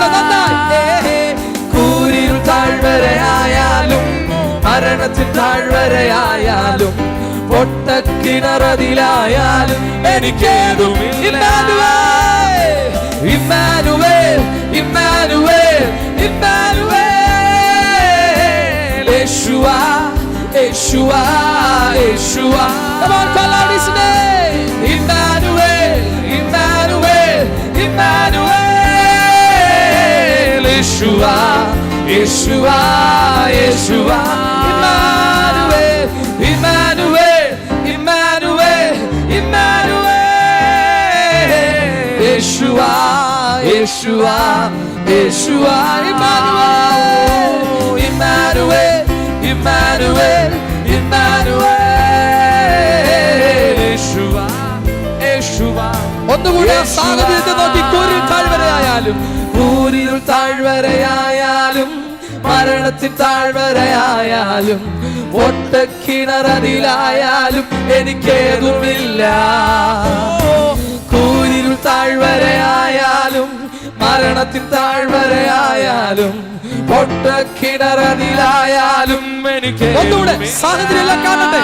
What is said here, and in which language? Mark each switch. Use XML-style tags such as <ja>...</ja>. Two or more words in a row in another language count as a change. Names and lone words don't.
<ml>കൂരിരുൾ താഴ്വരയായാലും മരണത്തിൻ താഴ്വരയായാലും പൊട്ടക്കിണറതിലായാലും എനിക്കേതുമില്ല. ഇമ്മാനുവേൽ ഇമ്മാനുവേൽ ഇമ്മാനുവേൽ. യേശുവാ യേശുവാ യേശുവാ.</ml> <en>Come on, call out his name. Emmanuel, Emmanuel, Emmanuel. Yeshua, Yeshua, Yeshua. Emmanuel, Emmanuel, Emmanuel, Emmanuel. Yeshua, Yeshua, Yeshua. Emmanuel, Emmanuel, Emmanuel, Emmanuel. Yeshua, Yeshua.</en> <ml>ഒന്നുകൂടെ സാഹചര്യത്തെ നോക്കി, കൂരിൽ താഴ്വരയായാലും കൂരിൽ താഴ്വരയായാലും മരണത്തിൻ താഴ്വരയായാലും ഒട്ടക്കിണറതിലായാലും എനിക്കേതുമില്ല. കൂരിൽ താഴ്വരയായാലും മരണത്തിൻ താഴ്വരയായാലും പൊട്ടക്കിണറതിലായാലും എനിക്ക് ഒന്നുകൂടെ സാഹചര്യം കാണട്ടെ.</ml>